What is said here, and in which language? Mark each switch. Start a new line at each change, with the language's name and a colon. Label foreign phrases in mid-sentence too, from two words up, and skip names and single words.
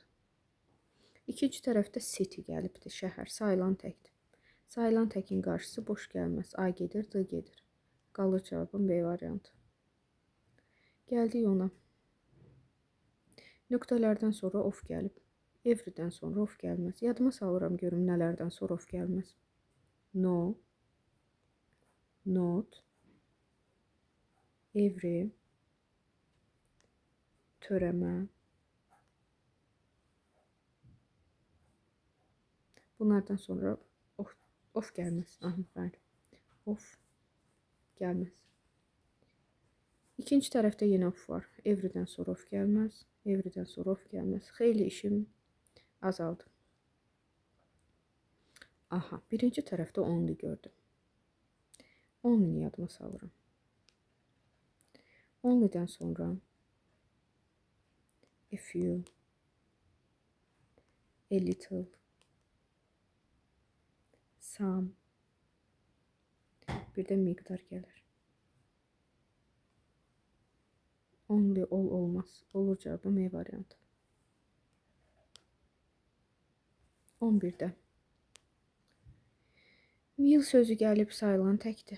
Azerbaijani: İkinci tərəfdə city gəlibdir, şəhər, sayılan təkdir. Sayılan təkin qarşısı boş gəlməz. A gedir, D gedir. Qalır cavabım B variantı. Gəldik ona. Nöqtələrdən sonra of gəlib. Everydən sonra of gəlməz. Yadıma salıram görüm nələrdən sonra of gəlməz.
English: No, not, every,
Azerbaijani: törəmə. Bunlardan sonra of gəlməz. Aha, bəli. Of gəlməz. İkinci tərəfdə yenə of var. Everydən sonra of gəlməz. Everydən sonra of gəlməz. Xeyli işim azaldı. Aha, birinci tərəfdə only gördüm. Only yadıma salıram. Only'dən sonra
English: a few, a little, some,
Azerbaijani: bir də miqdar gəlir. Only olmaz. Olur cavabım E variantı. 11-də. Will sözü gəlib sayılan təkdir.